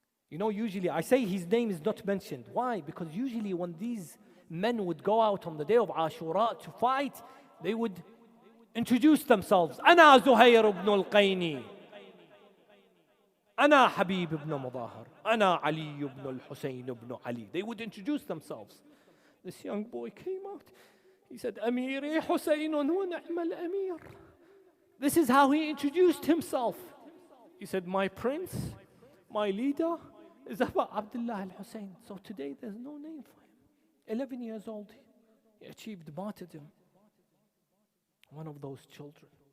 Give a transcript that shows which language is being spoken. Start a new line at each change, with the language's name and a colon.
English: You know, usually I say his name is not mentioned. Why? Because usually when these men would go out on the day of Ashura to fight, they would introduce themselves.
Arabic: أنا زهير بن القيني. أنا حبيب بن مظاهر. أنا علي بن الحسين بن علي.
English: They would introduce themselves. This young boy came out. He said,
Arabic: أميري حسين ونعم الأمير.
English: This is how he introduced himself. He said, my prince, my leader is Aba Abdullah al-Hussein. So today there's no name for him. 11 years old, he achieved martyrdom. One of those children.